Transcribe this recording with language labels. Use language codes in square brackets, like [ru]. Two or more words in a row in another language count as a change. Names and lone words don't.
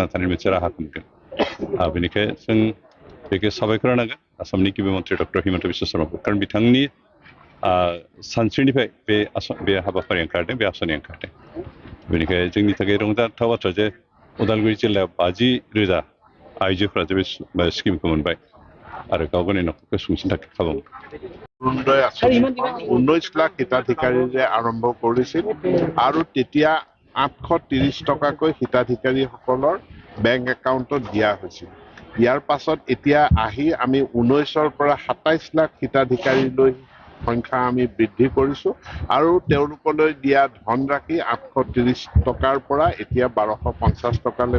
[brx] थानायनि मोनसे राहाखौ मोनगोन बेनिखायनो जों बेखौ साबायखर होनांगोन आसामनि गिबि मन्थ्रि डक्टर हिमन्त बिश्व शर्माखौ कारण बिथांनि सानस्रिनिफ्राय बे हाबाफारि ओंखारदों बे आसनि ओंखारदों बेनिखायनो जोंनि थाखाय रंजाथाव बाथ्रा जे उदालगुरि जिल्लायाव 50,000 आइजोफोरा जे बे स्किमखौ मोनबाय आरो गाव गावनि न'खरखौ सुंसिनो थाखाय खाबु [as] অৰুণোদয় আঁচনি 19 লাখ হিতাধিকাৰীৰে আৰম্ভ কৰিছিল আৰু তেতিয়া 830 টকাকৈ হিতাধিকাৰীসকলৰ [en] bank accountত [as] দিয়া হৈছিল ইয়াৰ পাছত এতিয়া আহি আমি 19ৰ পৰা 27 লাখ হিতাধিকাৰীলৈ সংখ্যা আমি বৃদ্ধি কৰিছো আৰু তেওঁলোকলৈ দিয়া ধনৰাশি 830 টকাৰ পৰা এতিয়া 1250 টকালৈ